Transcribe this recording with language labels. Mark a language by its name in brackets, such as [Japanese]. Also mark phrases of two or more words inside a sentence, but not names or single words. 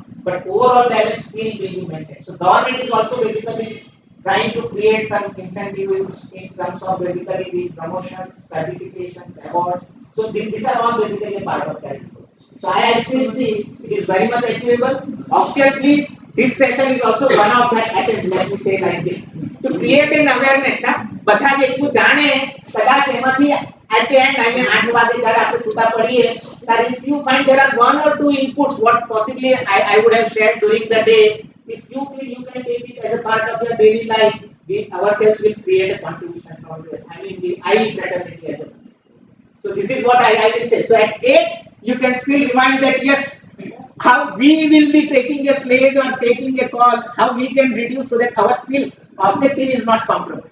[English] but overall balance still will be maintained. So government is also basically trying to create some incentives in terms of basically these promotions, certifications, awards. So these are all basically a part of that ecosystem. So I still see it is very much achievable. Obviously, this session is also one of that attempt, let me say like this, to create an awareness. [Gujarati] બધા જેટલું જાણે કદાચ એમાંથી [English] at the end, I mean, [Gujarati] 8 વાગે જ્યારે આપણે છૂટા પડીએ, [English] that if you find there are one or two inputs, what possibly I would have shared during the day, if you feel you can take it as a part of your daily life, we ourselves will create a contribution from there. I mean, the I fraternity as a. So this is what I will say. So at 8, you can still remind that yes, how we will be taking a pledge or taking a call, how we can reduce so that our skill objective is not compromised.